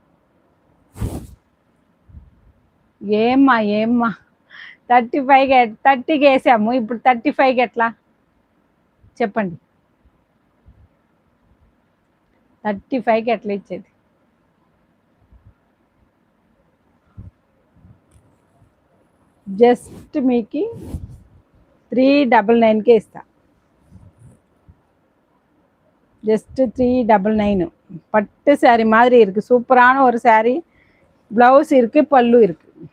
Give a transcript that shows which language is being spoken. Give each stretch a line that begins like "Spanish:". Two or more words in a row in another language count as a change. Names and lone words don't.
Telugu: ఏమ్మా 30కి వేసాము, ఇప్పుడు 35కి ఎట్లా చెప్పండి? 35కి ఎట్లా ఇచ్చేది? జస్ట్ మీకు 399కే ఇస్తా.
Tamil: ஜஸ்ட் 399. பட்டு சாரி மாதிரி இருக்கு, சூப்பரான ஒரு சாரி. பிளவுஸ் இருக்கு, பல்லு இருக்கு.